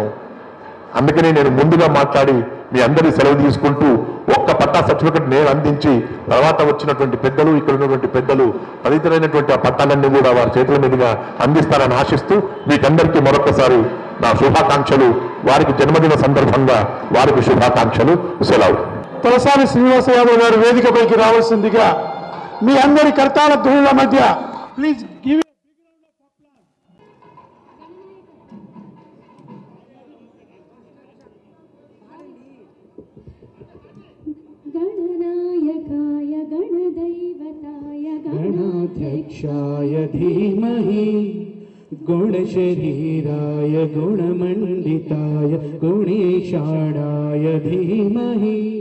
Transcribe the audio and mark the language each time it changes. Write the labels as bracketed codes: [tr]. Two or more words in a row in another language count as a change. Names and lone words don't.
[te] అందుకని నేను ముందుగా మాట్లాడి మీ అందరి సెలవు తీసుకుంటూ ఒక్క పట్టా సర్టిఫికెట్ నేను అందించి, తర్వాత వచ్చినటువంటి పెద్దలు, ఇక్కడ ఉన్నటువంటి పెద్దలు తదితరైనటువంటి ఆ పట్టాలన్నీ కూడా వారి చేతుల మీదుగా అందిస్తారని ఆశిస్తూ మీకందరికీ మరొకసారి నా శుభాకాంక్షలు. వారికి జన్మదిన సందర్భంగా వారికి శుభాకాంక్షలు. సెలవు. తలసాని శ్రీనివాస యాదవ్ గారు వేదికపైకి రావాల్సిందిగా మీ అందరి కర్తాల ధ్వనుల మధ్య [en] please give [sa] गणनायकाय गणदैवताय गणाध्यक्षाय धीमहि गुणशरीराय गुणमण्डिताय गुणेशाणाय धीमहि